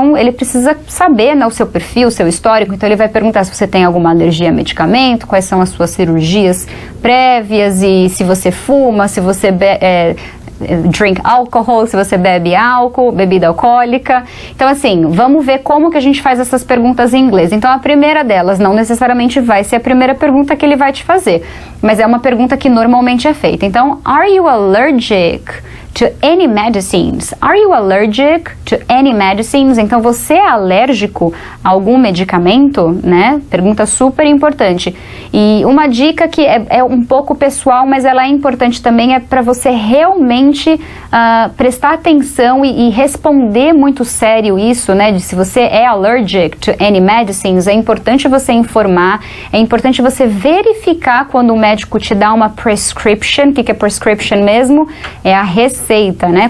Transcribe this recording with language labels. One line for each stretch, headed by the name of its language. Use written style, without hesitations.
Portuguese: Ele precisa saber, né, o seu perfil, o seu histórico, então ele vai perguntar se você tem alguma alergia a medicamento, quais são as suas cirurgias prévias, e se você fuma, se você
English: drink alcohol,
Portuguese: se você bebe álcool, bebida alcoólica. Então assim, vamos ver como que a gente faz essas perguntas em inglês. Então a primeira delas não necessariamente vai ser a primeira pergunta que ele vai te fazer, mas é uma pergunta que normalmente é feita.
English: Então, are you allergic to any medicines? Are you allergic to any medicines?
Portuguese: Então você é alérgico a algum medicamento, né? Pergunta super importante. E uma dica que é um pouco pessoal, mas ela é importante também, é para você realmente prestar atenção e responder muito sério isso, né? De se você é
English: allergic to any medicines,
Portuguese: é importante você informar, é importante você verificar quando o médico te dá uma prescription. O que é prescription mesmo? É a receita receita, né?